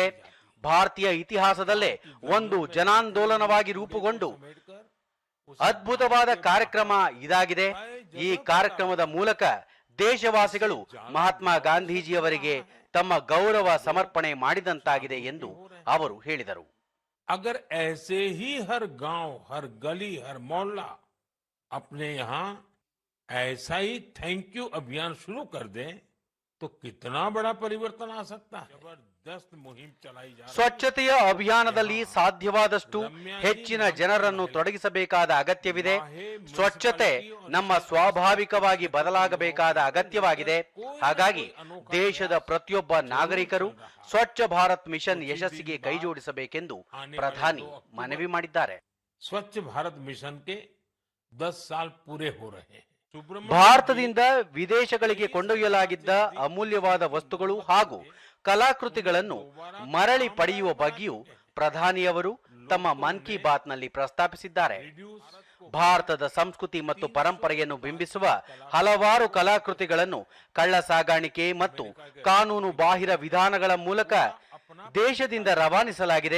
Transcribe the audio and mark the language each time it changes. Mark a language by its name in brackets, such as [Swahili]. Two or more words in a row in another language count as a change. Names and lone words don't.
[Kannada] ಭಾರತೀಯ ಇತಿಹಾಸದಲ್ಲೇ ಒಂದು ಜನಾಂದೋಲನವಾಗಿ ರೂಪುಗೊಂಡು ಅದ್ಭುತವಾದ ಕಾರ್ಯಕ್ರಮ ಇದಾಗಿದೆ. ಈ ಕಾರ್ಯಕ್ರಮದ ಮೂಲಕ ದೇಶವಾಸಿಗಳು ಮಹಾತ್ಮ ಗಾಂಧೀಜಿಯವರಿಗೆ ತಮ್ಮ ಗೌರವ ಸಮರ್ಪಣೆ ಮಾಡಿದಂತಾಗಿದೆ ಎಂದು ಅವರು ಹೇಳಿದರು. [Hindi] अगर ऐसे ही हर गांव, हर गली, हर मोहल्ला अपने यहाँ ऐसा ही [English] thank you [Hindi] अभियान शुरू कर दें तो कितना बड़ा परिवर्तन आ सकता है. जबरदस्त मुहिम चलाई जा रही है. [Kannada] ಸ್ವಚ್ಛತೆಯ ಅಭಿಯಾನದಲ್ಲಿ ಸಾಧ್ಯವಾದಷ್ಟು ಹೆಚ್ಚಿನ ಜನರನ್ನು ತೊಡಗಿಸಬೇಕಾದ ಅಗತ್ಯವಿದೆ. ಸ್ವಚ್ಛತೆ ನಮ್ಮ ಸ್ವಾಭಾವಿಕವಾಗಿ ಬದಲಾಗಬೇಕಾದ ಅಗತ್ಯವಾಗಿದೆ. ಹಾಗಾಗಿ ದೇಶದ ಪ್ರತಿಯೊಬ್ಬ ನಾಗರಿಕರು ಸ್ವಚ್ಛ ಭಾರತ್ ಮಿಷನ್ ಯಶಸ್ಸಿಗೆ ಕೈಜೋಡಿಸಬೇಕೆಂದು ಪ್ರಧಾನಿ ಮನವಿ ಮಾಡಿದ್ದಾರೆ. [Hindi] स्वच्छ भारत मिशन के 10 साल पूरे हो रहे हैं. [Kannada] ಭಾರತದಿಂದ ವಿದೇಶಗಳಿಗೆ ಕೊಂಡೊಯ್ಯಲಾಗಿದ್ದ ಅಮೂಲ್ಯವಾದ ವಸ್ತುಗಳು ಹಾಗೂ ಕಲಾಕೃತಿಗಳನ್ನು ಮರಳಿ ಪಡೆಯುವ ಬಗ್ಗೆಯೂ ಪ್ರಧಾನಿಯವರು ತಮ್ಮ ಮನ್ ಕಿ ಬಾತ್ನಲ್ಲಿ ಪ್ರಸ್ತಾಪಿಸಿದ್ದಾರೆ. ಭಾರತದ ಸಂಸ್ಕೃತಿ ಮತ್ತು ಪರಂಪರೆಯನ್ನು ಬಿಂಬಿಸುವ ಹಲವಾರು ಕಲಾಕೃತಿಗಳನ್ನು ಕಳ್ಳ ಸಾಗಾಣಿಕೆ ಮತ್ತು ಕಾನೂನು ಬಾಹಿರ ವಿಧಾನಗಳ ಮೂಲಕ ದೇಶದಿಂದ ರವಾನಿಸಲಾಗಿದೆ.